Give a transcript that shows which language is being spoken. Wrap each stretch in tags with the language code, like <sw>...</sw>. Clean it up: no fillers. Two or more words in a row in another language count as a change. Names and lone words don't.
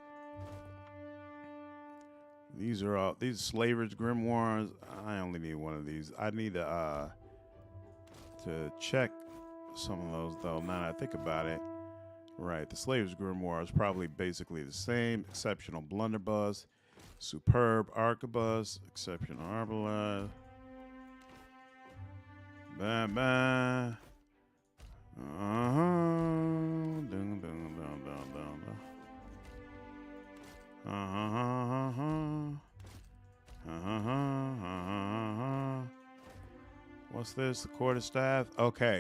<en>These are these Slandered grimoires. I only need one of these. I need to check some of those though. Now that I think about it, right? The Slandered grimoire is probably basically the same. Exceptional blunderbuss, superb arquebus, exceptional arbalest. Bam bam. Dun dun dun dun dun dun. What's this? The quarterstaff. Okay.</en>